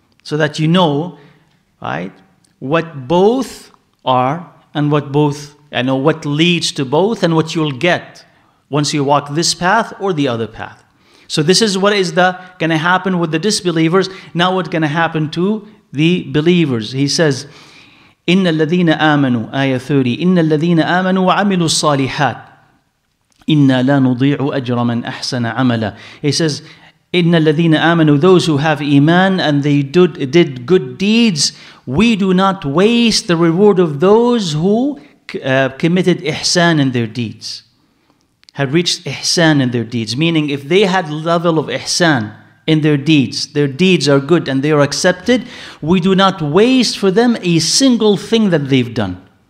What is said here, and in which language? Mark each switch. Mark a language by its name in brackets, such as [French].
[English] So that you know, right, what both are and what both, what leads to both and what you'll get once you walk this path or the other path. So this is what is going to happen with the disbelievers. Now what's going to happen to the believers? He says, [Arabic] إِنَّ الَّذِينَ آمَنُوا, Ayah 30, إِنَّ الَّذِينَ آمَنُوا وَعَمِلُوا الصَّالِحَاتِ إِنَّا لَا نُضِيعُ أَجْرَ مَنْ أَحْسَنَ عَمَلًا. [English] He says, [Arabic] إِنَّ الَّذِينَ آمَنُوا, [English] those who have iman and they did good deeds, we do not waste the reward of those who committed ihsan in their deeds. Had reached ihsan in their deeds. Meaning if they had level of ihsan in their deeds are good and they are accepted, we do not waste for them a single thing that they've done.